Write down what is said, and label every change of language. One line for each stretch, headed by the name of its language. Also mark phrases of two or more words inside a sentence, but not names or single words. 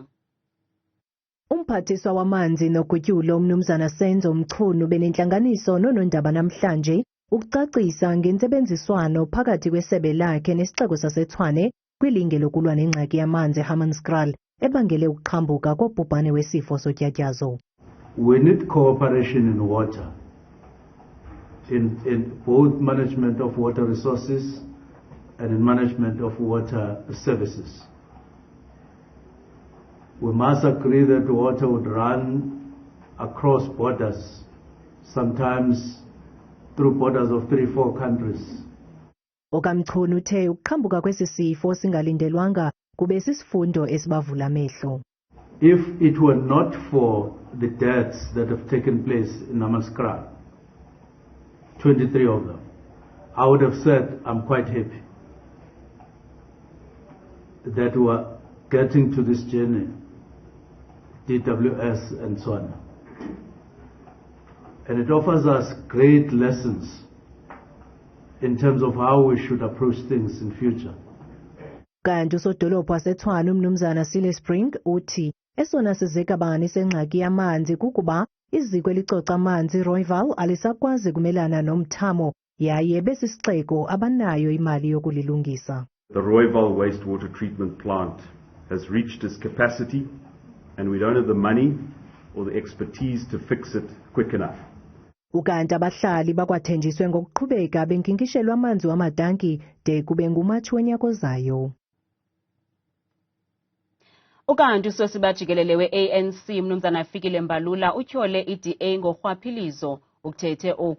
Xhosa: Umphathiswa wamanzi nogutyulo Umnumzana Fikile benentlanganiso nonondaba namhlanje ukucacisa ngentsebenziswano phakathi kwesebe lakhe nesixeko saseTshwane kwilinge lokulwa nengxaki yamanzi eHammanskraal ebangele ukuqhambuka kobhubhane wesifo sotyatyazo.
English: We need cooperation in water, in both management of water resources and in management of water services. We must agree that water would run across borders, sometimes through borders of 3-4 countries.
Xhosa: Okamchunu uthe ukuqhambuka kwesi sifo singalindelwanga kube sisifundo esibavula amehlo.
English: If it were not for the deaths that have taken place in Hammanskraal, 23 of them, I would have said I'm quite happy that we are getting to this journey, DWS and so on. And it offers us great lessons in terms of how we should approach things in future.
Xhosa: Kanti usodolophu waseTshwane Umnumzana Spring uthi esona sizekabani sengxaki yamanzi kukuba iziko elicoca amanzi Rooiwal alisakwazi kumelana nomthamo yaye besisixeko abanayo imali yokulilungisa.
English: The Rooiwal wastewater treatment plant has reached its capacity and we don't have the money or the expertise to fix it quick enough.
Xhosa: Ukanti abahlali bakwathenjiswe ngokuqhubeka benkinkishelwa amanzi wamatanki de kube nguMatshi wonyaka ozayo. Ukanti usosiba jikelele we-ANC Umnumzana Fikile Mbalula utyhole iDA ngorhwaphilizo ukuthethe oku